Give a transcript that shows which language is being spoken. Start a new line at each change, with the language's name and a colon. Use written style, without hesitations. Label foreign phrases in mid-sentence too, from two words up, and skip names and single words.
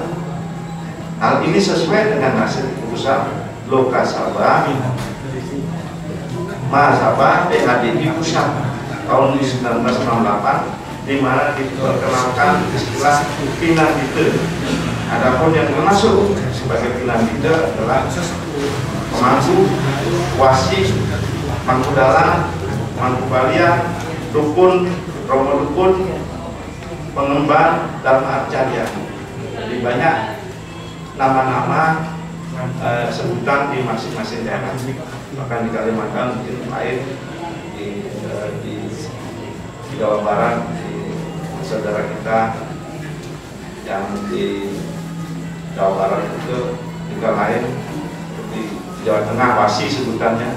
Indonesian: Hal ini sesuai dengan hasil keputusan Lokasabha Mahasabha PHDI Pusat tahun 1968, di mana diperkenalkan istilah Pinandide. Adapun yang termasuk sebagai Pinandide adalah pemangku, wasi, mangku dalang, mangku balian, dukun, romo dukun, pengemban, dan arcadia. Jadi banyak nama-nama sebutan di masing-masing daerah. Bahkan di Kalimantan mungkin lain, di Jawa Barat, di saudara kita yang di Jawa Barat itu juga lain, di Jawa Tengah wasi sebutannya.